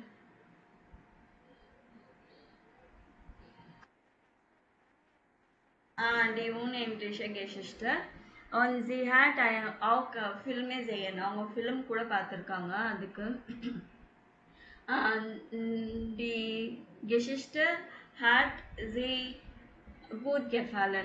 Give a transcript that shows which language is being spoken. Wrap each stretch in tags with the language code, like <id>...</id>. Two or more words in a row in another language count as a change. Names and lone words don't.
<de>Die unendliche Geschichte. Und sie hat auch Filme sehen.</de> <ta>அவங்க ஃபிலிம் கூட பார்த்துருக்காங்க அதுக்கு.</ta> <de>Die Geschichte hat sie gut gefallen.</de>